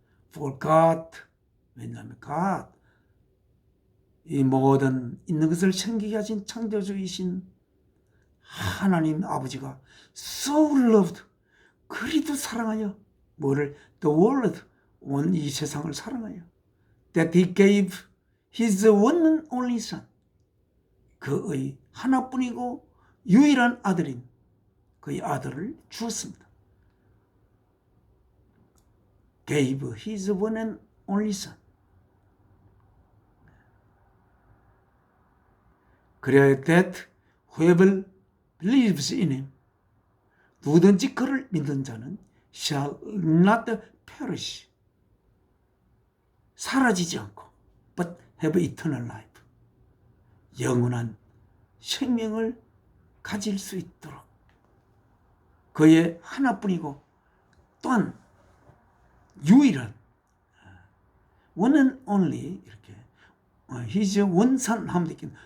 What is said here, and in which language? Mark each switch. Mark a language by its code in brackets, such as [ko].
[en] For God, [ko] 왜냐하면 God, 이 모든 있는 것을 생기게 하신 창조주이신 하나님 아버지가 [en] so loved, [ko] 그리도 사랑하여 뭐를? [en] The world, [ko] 온 이 세상을 사랑하여 [en] that he gave his one and only son, [ko] 그의 하나뿐이고 유일한 아들인 그의 아들을 주었습니다. [en] gave his one and only son. [ko] 그래야 [en] that whoever believes in him, [ko] 누구든지 그를 믿는 자는 [en] shall not perish, [ko] 사라지지 않고 [en] but have eternal life, [ko] 영원한 생명을 가질 수 있도록 그의 하나뿐이고 또한 유일한 [en] one and only, [ko] 이렇게 his 원산 하면 되겠네.